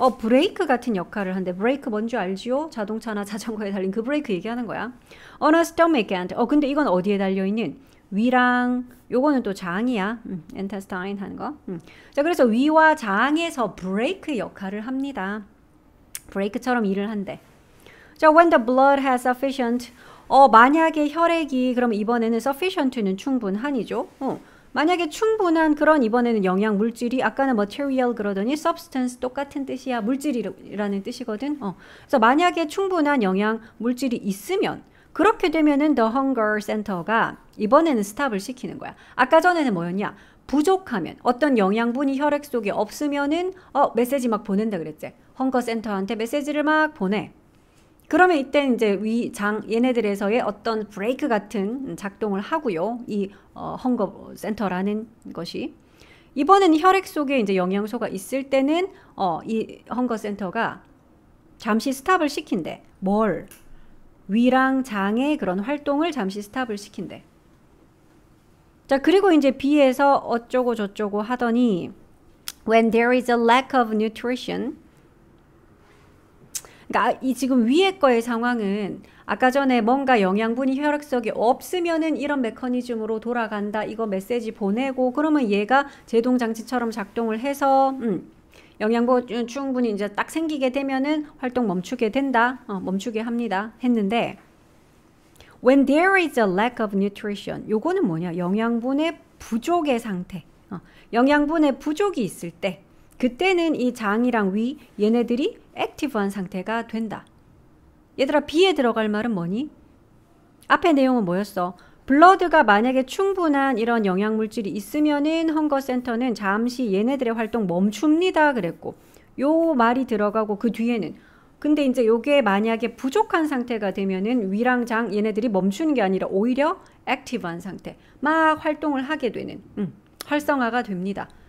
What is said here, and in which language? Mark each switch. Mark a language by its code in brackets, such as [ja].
[ko] 브레이크 같은 역할을 한대. 브레이크 뭔지 알지요? 자동차나 자전거에 달린 그 브레이크 얘기하는 거야. [en] On a stomach and. [ko] 근데 이건 어디에 달려있는? 위랑, 요거는 또 장이야. intestine 하는 거. 자, 그래서 위와 장에서 브레이크 역할을 합니다. 브레이크처럼 일을 한대. [en] 자, when the blood has sufficient. [ko] 만약에 혈액이, 그럼 이번에는 sufficient는 충분한이죠. 만약에 충분한 그런 이번에는 영양 물질이 아까는 material 그러더니 substance 똑같은 뜻이야. 물질이라는 뜻이거든. 그래서 만약에 충분한 영양 물질이 있으면 그렇게 되면은 [en] the hunger center [ko] 가 이번에는 스탑을 시키는 거야. 아까 전에는 뭐였냐? 부족하면 어떤 영양분이 혈액 속에 없으면은 메시지 막 보낸다 그랬지. 헝거 센터한테 메시지를 막 보내. 그러면 이때 이제 위, 장 얘네들에서의 어떤 브레이크 같은 작동을 하고요. 이 헝거 센터라는 것이 이번엔 혈액 속에 이제 영양소가 있을 때는 이 헝거 센터가 잠시 스탑을 시킨대. 뭘? 위랑 장의 그런 활동을 잠시 스탑을 시킨대. 자, 그리고 이제 B에서 어쩌고 저쩌고 하더니 [en] when there is a lack of nutrition. [ko] 그러니까 이 지금 위에 거의 상황은 아까 전에 뭔가 영양분이 혈액 속에 없으면은 이런 메커니즘으로 돌아간다. 이거 메시지 보내고 그러면 얘가 제동장치처럼 작동을 해서 영양분 충분히 이제 딱 생기게 되면은 활동 멈추게 된다. 멈추게 합니다. 했는데 [en] when there is a lack of nutrition. [ko] 요거는 뭐냐? 영양분의 부족의 상태. 영양분의 부족이 있을 때 그때는 이 장이랑 위 얘네들이 액티브한 상태가 된다. 얘들아 B에 들어갈 말은 뭐니? 앞에 내용은 뭐였어? 블러드가 만약에 충분한 이런 영양물질이 있으면은 헝거센터는 잠시 얘네들의 활동 멈춥니다 그랬고 요 말이 들어가고 그 뒤에는 근데 이제 요게 만약에 부족한 상태가 되면은 위랑 장 얘네들이 멈추는 게 아니라 오히려 액티브한 상태 막 활동을 하게 되는 활성화가 됩니다.